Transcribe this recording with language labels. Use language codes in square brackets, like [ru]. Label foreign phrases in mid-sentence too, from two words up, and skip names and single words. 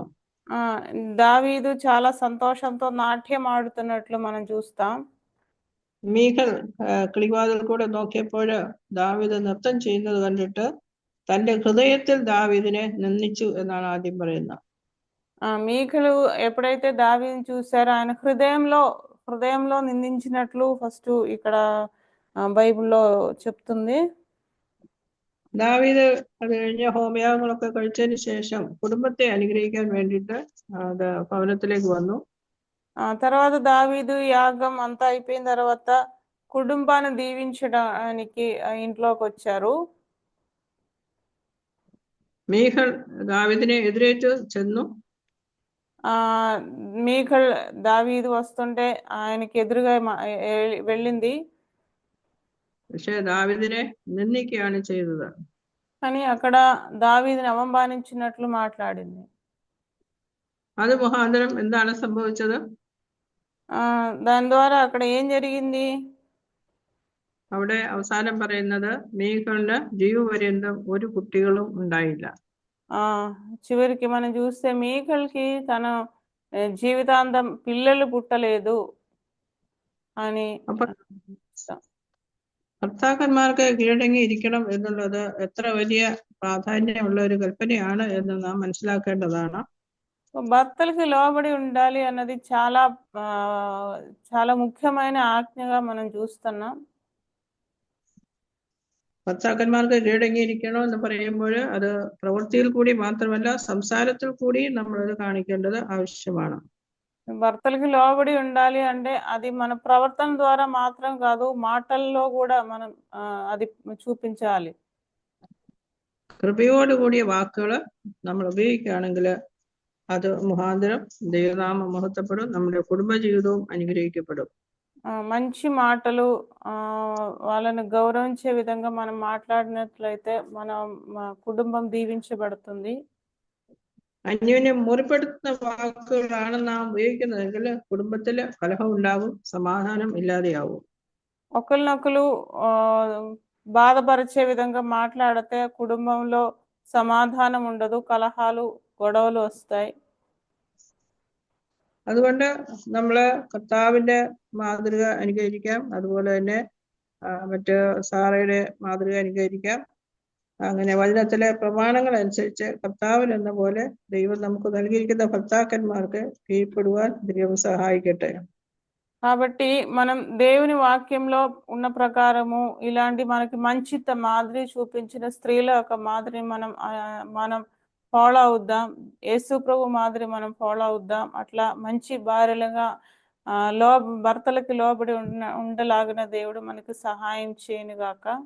[te] దావీదు చాలా సంతోషంతో నాట్యం ఆడుతున్నట్లు మనం చూస్తాం. [ml] മീഖൾ കിളിവാതിൽ കൂടെ നോക്കിയപ്പോൾ ദാവീദ് നൃത്തം ചെയ്യുന്നത് കണ്ടിട്ട് തന്റെ ഹൃദയത്തിൽ ദാവീദിനെ നിന്ദിച്ചു എന്നാണ് ആദ്യം പറയുന്നത്. [te] మీఖలు ఎప్పుడైతే దావీదుని చూసారో ఆయన హృదయంలో నిందించినట్లు ఫస్ట్ ఇక్కడ బైబిల్లో చెప్తుంది. [ml] ദാവീദ് അത് കഴിഞ്ഞ് ഹോമയാഗങ്ങളൊക്കെ കഴിച്ചതിന് ശേഷം കുടുംബത്തെ അനുഗ്രഹിക്കാൻ വേണ്ടിയിട്ട് ഭവനത്തിലേക്ക് വന്നു. [te] తర్వాత దావీదు యాగం అంతా అయిపోయిన తర్వాత కుటుంబాన్ని దీవించడానికి ఇంట్లోకి వచ్చారు. [ml] മീഖൾ ദാവീദിനെ എതിരേറ്റ് ചെന്നു. [te] మీఖల్ దావీదు వస్తుంటే ఆయనకి ఎదురుగా వెళ్ళింది. [ml] പക്ഷെ ദാവീദിനെ നിന്ദിക്കുകയാണ് ചെയ്തത്. [te] కానీ అక్కడ దావీదుని అవమానించినట్లు మాట్లాడింది. [ml] അത് മുഖാന്തരം എന്താണ് സംഭവിച്ചത്? [te] దాని ద్వారా అక్కడ ఏం జరిగింది? [ml] അവിടെ അവസാനം പറയുന്നത് മീഖളിന് ജീവപര്യന്തം ഒരു കുട്ടികളും ഉണ്ടായില്ല. [te] చివరికి మనం చూస్తే మీఖల్కి తన జీవితాంతం పిల్లలు పుట్టలేదు అని. [ml] ഭർത്താക്കന്മാർക്ക് കീഴടങ്ങി ഇരിക്കണം എന്നുള്ളത് എത്ര വലിയ പ്രാധാന്യമുള്ള ഒരു കൽപ്പനയാണ് എന്ന് നാം മനസ്സിലാക്കേണ്ടതാണ്. [te] భర్తలకి లోబడి ఉండాలి అన్నది చాలా చాలా ముఖ్యమైన ఆజ్ఞగా మనం చూస్తున్నాం. [ml] ഭർത്താക്കന്മാർക്ക് കീഴടങ്ങിയിരിക്കണം എന്ന് പറയുമ്പോൾ അത് പ്രവൃത്തിയിൽ കൂടി മാത്രമല്ല സംസാരത്തിൽ കൂടി നമ്മളത് കാണിക്കേണ്ടത് ആവശ്യമാണ്. [te] భర్తలకి లోబడి ఉండాలి అంటే అది మన ప్రవర్తన ద్వారా మాత్రం కాదు, మాటల్లో కూడా మనం అది చూపించాలి. [ml] കൃപയോടുകൂടിയ വാക്കുകൾ നമ്മൾ ഉപയോഗിക്കുകയാണെങ്കിൽ അത് മുഖാന്തരം ദൈവനാമം മഹത്വപ്പെടും, നമ്മുടെ കുടുംബജീവിതവും അനുഗ്രഹിക്കപ്പെടും. [te] మంచి మాటలు వాళ్ళని గౌరవించే విధంగా మనం మాట్లాడినట్లయితే మన కుటుంబం దీవించబడుతుంది. [ml] അന്യോന്യം മുറിപ്പെടുത്തുന്ന വാക്കുകളാണ് നാം ഉപയോഗിക്കുന്നതെങ്കിൽ കുടുംബത്തില് കലഹം ഉണ്ടാവും, സമാധാനം ഇല്ലാതെയാവും. [te] ఒకరినొకరు బాధపరిచే విధంగా మాట్లాడితే కుటుంబంలో సమాధానం ఉండదు, కలహాలు గొడవలు వస్తాయి. [ml] അതുകൊണ്ട് നമ്മള് കർത്താവിന്റെ മാതൃക അനുകരിക്കാം. അതുപോലെ തന്നെ മറ്റ് സാറയുടെ മാതൃക അനുകരിക്കാം. അങ്ങനെ വചനത്തിലെ പ്രമാണങ്ങൾ അനുസരിച്ച് കർത്താവിൽ എന്ന പോലെ ദൈവം നമുക്ക് നൽകിയിരിക്കുന്ന ഭർത്താക്കന്മാർക്ക് കീഴ്പ്പെടുവാൻ ദൈവം സഹായിക്കട്ടെ. [te] కాబట్టి మనం దేవుని వాక్యంలో ఉన్న ప్రకారము ఇలాంటి మనకి మంచి మాదిరి చూపించిన స్త్రీల యొక్క మాదిరి మనం ఫాలో అవుద్దాం. యేసు ప్రభు మాదిరి మనం ఫాలో అవుద్దాం. అట్లా మంచి భార్యలుగా భర్తలకి లోబడి ఉండలాగిన దేవుడు మనకి సహాయం చేయను గాక.